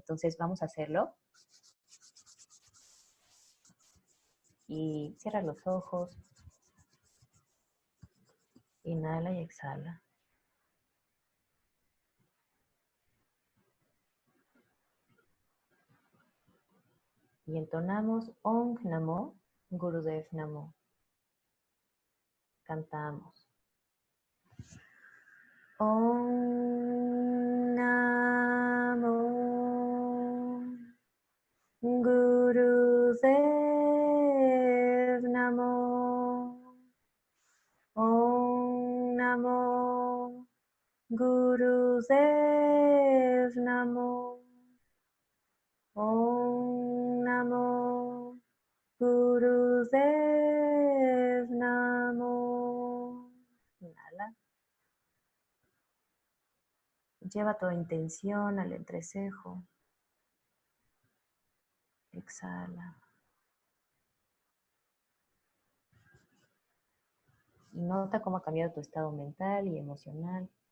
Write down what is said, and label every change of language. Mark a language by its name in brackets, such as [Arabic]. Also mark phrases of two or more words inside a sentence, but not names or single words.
[Spanish] Entonces, vamos a hacerlo. Y cierra los ojos, inhala y exhala. Y entonamos [Sanskrit] Om Namo Gurudev Namo. Cantamos. Om Namo Gurudev Namo. Om Namo Gurudev Namo. Om Namo Gurudev Namo. [Spanish] Inhala. Lleva toda intención al entrecejo. Exhala. Y nota cómo ha cambiado tu estado mental y emocional.